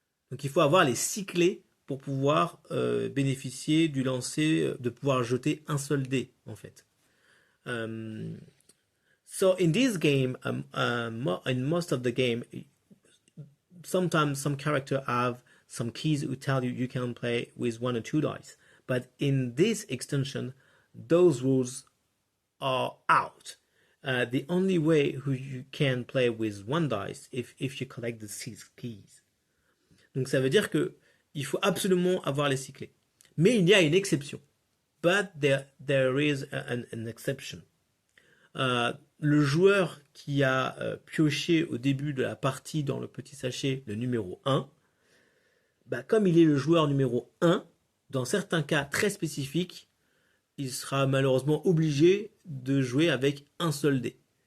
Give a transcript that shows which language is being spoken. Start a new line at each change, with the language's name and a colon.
French: Donc il faut avoir les 6 clés pour pouvoir bénéficier du lancer, de pouvoir jeter un seul dé en fait.
English: So in this game, in most of the game, sometimes some characters have some keys who tell you can play with 1 or 2 dice. But in this extension, those rules are out. The only way who you can play with 1 dice if you collect the 6 keys.
French: Donc ça veut dire que il faut absolument avoir les 6 clés. Mais il y a une exception.
English: But there is an exception.
French: Le joueur qui a pioché au début de la partie dans le petit sachet le numéro 1, bah, comme il est le joueur numéro 1, dans certains cas très spécifiques, il sera malheureusement obligé de jouer avec un seul dé.